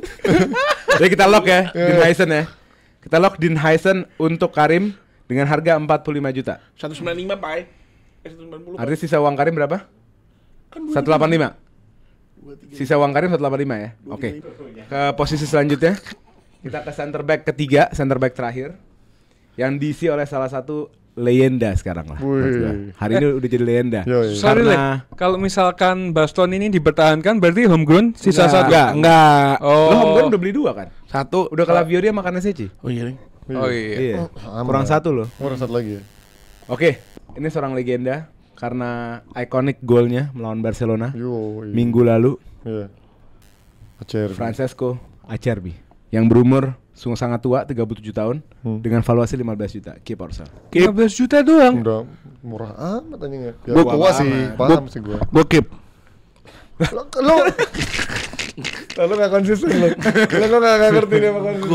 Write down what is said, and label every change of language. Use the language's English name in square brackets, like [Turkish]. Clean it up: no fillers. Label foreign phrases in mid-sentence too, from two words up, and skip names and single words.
[Indonesian] Jadi kita lock ya, Dean Huyson ya. Kita lock Dean Huyson untuk Karim dengan harga 45 juta. 195 Pak. 190. Artinya sisa uang Karim berapa? Kan 185. Sisa uang Karim 185 ya. Oke. Ke posisi selanjutnya. Kita ke [English] center back [Indonesian] ketiga, [English] center back [Indonesian] terakhir yang diisi oleh salah satu legenda sekarang lah. Wih. menurut gua. Hari ini udah jadi legenda. Yoi. Sorry Karena- Le, kalau misalkan Baston ini dipertahankan berarti homegrown sisa satu. Enggak. Oh. Lo homegrown udah beli 2 kan? Satu. Udah ke Lavioria makan Seci. Oh iya. Ring. Oh iya. Iya. aman. Kurang 1 loh. Kurang 1 lagi ya. Oke, ini seorang legenda karena iconic golnya melawan Barcelona Yo. minggu lalu, Iya. Acerbi. Francesco Acerbi yang berumur sungguh sangat tua, 37 tahun dengan valuasi 15 juta. Keep Orsel. 15 juta doang. Udah murah amat anjingnya. Ya, Gua tua paham, sih, man. paham sih gua. Gue keep. Lo gak konsisten lo. Lo gak ngerti nih sama konsisten.